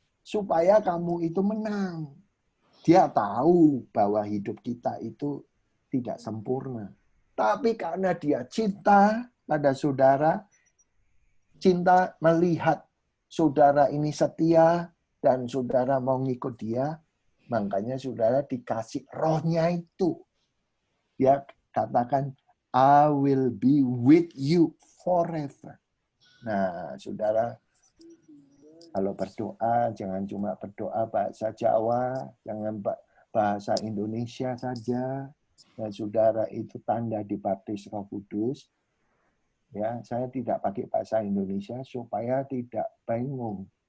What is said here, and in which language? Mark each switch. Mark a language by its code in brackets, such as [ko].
[id] Supaya kamu itu menang. Dia tahu bahwa hidup kita itu tidak sempurna. Tapi karena dia cinta pada saudara, cinta melihat saudara ini setia dan saudara mau ngikut dia, makanya saudara dikasih rohnya itu. Dia katakan, [en] I will be with you forever. [id] Nah, saudara, kalau berdoa, jangan cuma berdoa bahasa Jawa, jangan bahasa Indonesia saja. Dan saudara itu tanda dibaptis Roh Kudus. Ya, saya tidak pakai bahasa Indonesia supaya tidak bingung.